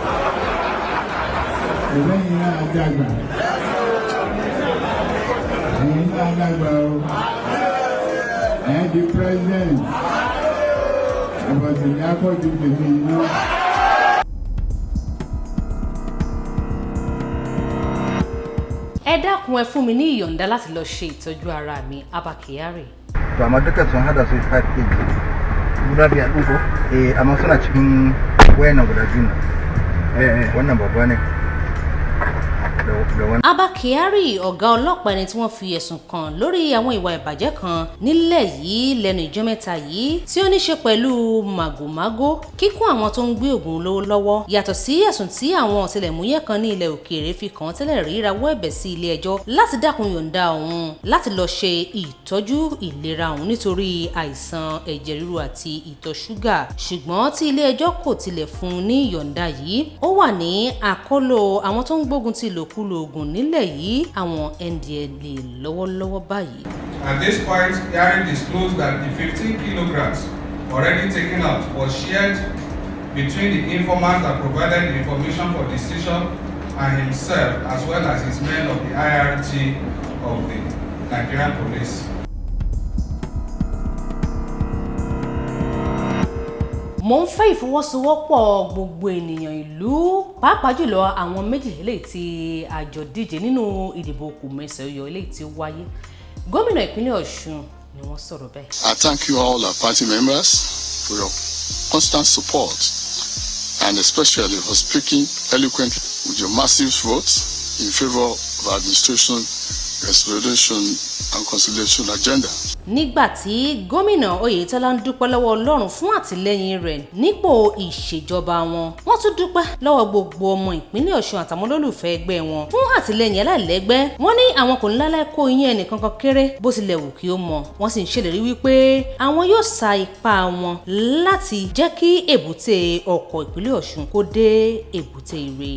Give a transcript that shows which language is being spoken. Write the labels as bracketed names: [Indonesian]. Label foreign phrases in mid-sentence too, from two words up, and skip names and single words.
[Yoruba] ẹgbẹ́ yìí náà dàgbà ẹ̀yin náà dàgbà o ẹ̀ di president. Ẹ dákun ẹ fún mi ní ìyọ̀ǹda láti lọ ṣe ìtọ́jú ara mi Abba Kyari. [Hausa] To amma duka sun hada su 5 kg guda biyar ɗin ko amma suna cikin wayannan guda biyu wannan babba ne. [Yoruba] Abba Kyari ọ̀gá ọlọ́pàá ẹni tí wọ́n fi ẹ̀sùn kàn lórí àwọn ìwà ìbàjẹ́ kan nílẹ̀ yìí lẹ́nu ìjọ́ mẹ́ta yìí tí ó ní ṣe pẹ̀lú màgòmágó kíkún àwọn tó ń gbé ògùn olówó lọ́wọ́ yàtọ̀ sí ẹ̀sùn tí àwọn ọ̀tẹlẹ̀múyẹ́ kan ní ilẹ̀ òkèèrè fi kàn án tẹ́lẹ̀ rí rawọ́ ẹ̀bẹ̀ sí ilé ẹjọ́ láti dákun yọ̀ǹda òun láti lọ ṣe ìtọ́jú ìlera òun nítorí àìsàn ẹ̀jẹ̀ ríru àti ìtọ̀ ṣúgà ṣùgbọ́n tí ilé ẹjọ́ kò tilẹ̀ fún un ní ìyọ̀ǹda yìí ó wà ní àkólò àwọn tó ń gbógun ti ìlòkulò ògùn nílẹ̀ yìí àwọn NDLEA lọ́wọ́lọ́wọ́ báyìí. [English] At this point, Kyari disclosed that the 15 kilograms already taken out was shared between the informant that provided the information for decision and himself, as well as his men of the IRT of the Nigerian police. [Yoruba] Mo ń fẹ́ ìfọwọ́sowọ́pọ̀ gbogbo ènìyàn ìlú pàápàá jùlọ àwọn méjì eléyìí tí àjọ díje nínú ìdìbò kòmẹ́sẹ̀ Ọ̀yọ́ eléyìí tí ó wáyé gómìnà ìpínlẹ̀ Ọ̀ṣun ni wọ́n sọ̀rọ̀ bẹ́ẹ̀. [English] I thank you all our party members for your constant support and especially for speaking eloquently with your massive votes in favor of our administration, restoration and conciliation agenda. [Yoruba] Nígbà tí gómìnà Oyetola ń dúpẹ́ lọ́wọ́ Ọlọ́run fún àtìlẹ́yìn rẹ̀ nípò ìṣèjọba wọn wọ́n tún dúpẹ́ lọ́wọ́ gbogbo ọmọ ìpínlẹ̀ Ọ̀ṣun àtàwọn olólùfẹ́ ẹgbẹ́ wọn fún àtìlẹ́yìn aláìlẹ́gbẹ́ wọ́n ní àwọn kò ní láláì kó iyín ẹnìkankan kéré bó tilẹ̀ wù kí ó mọ wọ́n sì ń ṣèlérí wípé àwọn yóò sa ipá wọn láti jẹ́ kí èbúté ọkọ̀ ìpínlẹ̀ Ọ̀ṣun kó dé èbúté ire.